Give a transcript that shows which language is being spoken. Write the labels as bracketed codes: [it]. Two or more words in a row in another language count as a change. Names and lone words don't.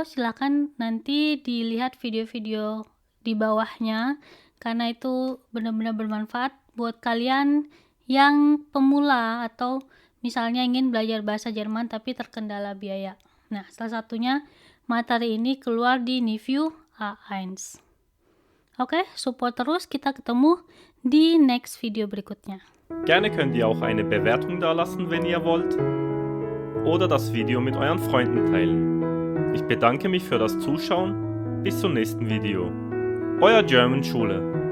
[id] Silahkan nanti dilihat video-video di bawahnya karena itu benar-benar bermanfaat buat kalian yang pemula atau misalnya ingin belajar bahasa Jerman tapi terkendala biaya. Nah, salah satunya materi ini keluar di Niveau A1. Oke, support terus, kita ketemu di [en] next video [id] berikutnya. [de] Gerne könnt ihr auch eine Bewertung dalassen, wenn ihr wollt, oder das Video mit euren Freunden teilen. Ich bedanke mich für das Zuschauen. Bis zum nächsten Video. Euer German Schule.